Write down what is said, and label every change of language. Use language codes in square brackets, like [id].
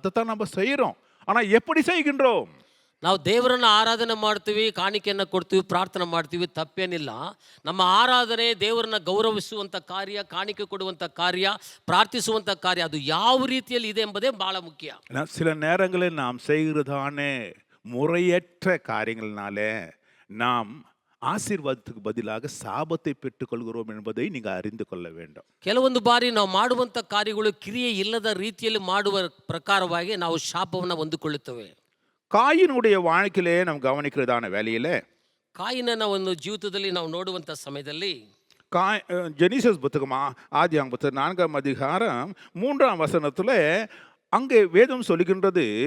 [ta] அதைத்தான் நம்ம செய்கிறோம். ஆனால் எப்படி செய்கின்றோம்? [kn] ನಾವು ದೇವರನ್ನು ಆರಾಧನೆ ಮಾಡ್ತೀವಿ, ಕಾಣಿಕೆಯನ್ನು ಕೊಡ್ತೀವಿ, ಪ್ರಾರ್ಥನೆ ಮಾಡ್ತೀವಿ, ತಪ್ಪೇನಿಲ್ಲ. ನಮ್ಮ ಆರಾಧನೆ ದೇವರನ್ನ ಗೌರವಿಸುವಂಥ ಕಾರ್ಯ, ಕಾಣಿಕೆ ಕೊಡುವಂಥ ಕಾರ್ಯ, ಪ್ರಾರ್ಥಿಸುವಂಥ ಕಾರ್ಯ ಅದು ಯಾವ ರೀತಿಯಲ್ಲಿ ಇದೆ ಎಂಬುದೇ ಬಹಳ ಮುಖ್ಯ. [ta] சில நேரங்களில் நாம் செய்கிறதானே முறையற்ற காரியங்களினாலே நாம் ஆசீர்வாதத்துக்கு பதிலாக சாபத்தை பெற்றுக்கொள்கிறோம் என்பதை நீங்கள் அறிந்து கொள்ள வேண்டும். [kn] ಕೆಲವೊಂದು ಬಾರಿ ನಾವು ಮಾಡುವಂಥ ಕಾರ್ಯಗಳು ಕ್ರಿಯೆ ಇಲ್ಲದ ರೀತಿಯಲ್ಲಿ ಮಾಡುವ ಪ್ರಕಾರವಾಗಿ ನಾವು ಶಾಪವನ್ನು ಹೊಂದಿಕೊಳ್ಳುತ್ತೇವೆ. [ta] காயினுடைய வாழ்க்கையிலே நாம் கவனிக்கிறதான வேலையில [kn] ಕಾಯಿನನ ಒಂದು ಜೀವಿತದಲ್ಲಿ ನಾವು ನೋಡುವಂಥ ಸಮಯದಲ್ಲಿ [ta] ஜெனிசஸ் புத்தகமா ஆதியாகமம் புத்தகம் 4ஆம் அதிகாரம் 3ஆம் வசனத்தில் அங்கே வேதம் சொல்லுகின்றது.